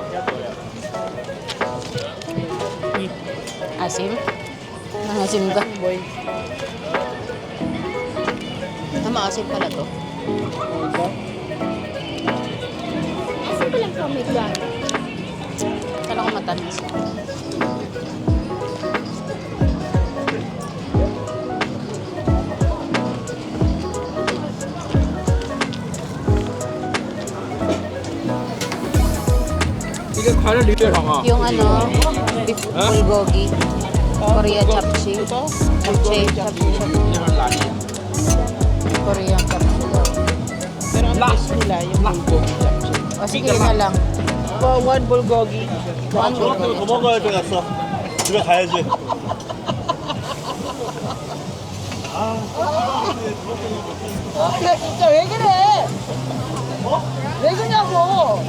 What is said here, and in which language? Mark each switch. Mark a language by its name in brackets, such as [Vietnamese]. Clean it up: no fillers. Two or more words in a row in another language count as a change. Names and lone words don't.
[Filipino] Asim? Nangasim ka? Boy. Maasim pala to. Asan ba lang pomegranate? Kala ko matamis. [Korean] 이게 과일 리뷰 방아. [Filipino] Yung ano, [English] beef bulgogi. Korea japchae. Japchae. Korean japchae. [Filipino] Pero ang best nila, yung bulgogi japchae. O sige na lang. [English] One bulgogi. One [Korean] 더 bulgogi. 먹어야 되겠어. 집에 가야지. 야, 진짜 왜 그래? 왜 그러냐고!